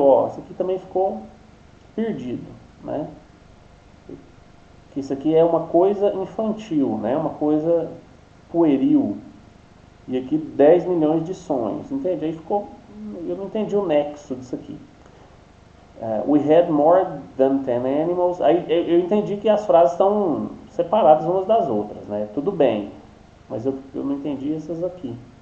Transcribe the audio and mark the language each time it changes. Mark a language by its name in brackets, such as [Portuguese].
[Portuguese] Ó, isso aqui também ficou perdido, né? Que isso aqui é uma coisa infantil, né? Uma coisa pueril. E aqui 10 milhões de sonhos, entende? Aí ficou, eu não entendi o nexo disso aqui. [English] We had more than 10 animals. [Portuguese] Aí eu entendi que as frases estão separadas umas das outras, né? Tudo bem, mas eu não entendi essas aqui.